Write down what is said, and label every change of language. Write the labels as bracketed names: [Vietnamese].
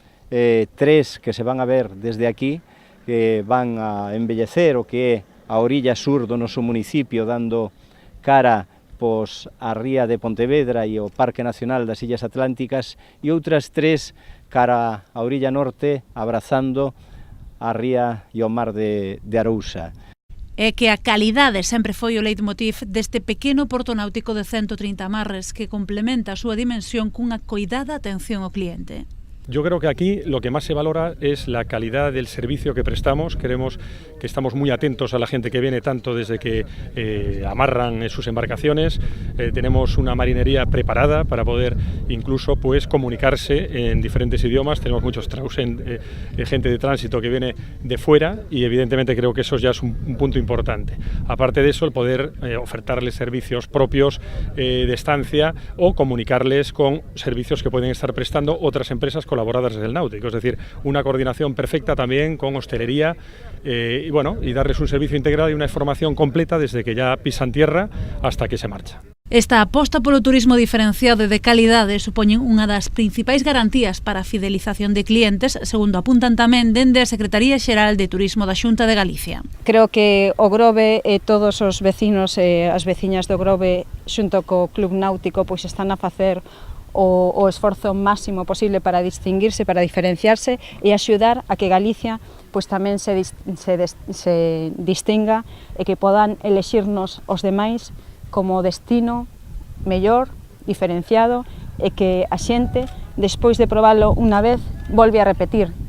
[Galician] 3 que se van a ver desde aquí, que van a embellecer o que é a orilla sur do noso municipio, dando cara pois a ría de Pontevedra e o Parque Nacional das Illas Atlánticas, e outras 3 cara a orilla norte, abrazando a ría e o mar de Arousa. É que a calidade sempre foi o leitmotiv deste pequeno porto náutico de 130 amarres, que complementa a súa dimensión cunha coidada atención ao cliente. [Spanish] Yo creo que aquí lo que más se valora es la calidad del servicio que prestamos. Creemos que estamos muy atentos a la gente que viene, tanto desde que amarran sus embarcaciones. Tenemos una marinería preparada para poder incluso pues comunicarse en diferentes idiomas. Tenemos muchos gente de tránsito que viene de fuera, y evidentemente creo que eso ya es un punto importante. Aparte de eso, el poder ofertarles servicios propios de estancia, o comunicarles con servicios que pueden estar prestando otras empresas colaboradas del náutico, es decir, una coordinación perfecta también con hostelería, y darles un servicio integral y una formación completa desde que ya pisan tierra hasta que se marcha. [Galician] Esta aposta polo turismo diferenciado e de calidade supoñen unha das principais garantías para a fidelización de clientes, segundo apuntan tamén dende a Secretaría Xeral de Turismo da Xunta de Galicia. Creo que o Grove e todos os vecinos e as veciñas do Grove, xunto co Club Náutico, pois están a facer o esforzo máximo posible para distinguirse, para diferenciarse e axudar a que Galicia pois tamén se distinga e que podan elexirnos os demais como destino mellor, diferenciado, e que a xente, despois de probalo unha vez, volve a repetir.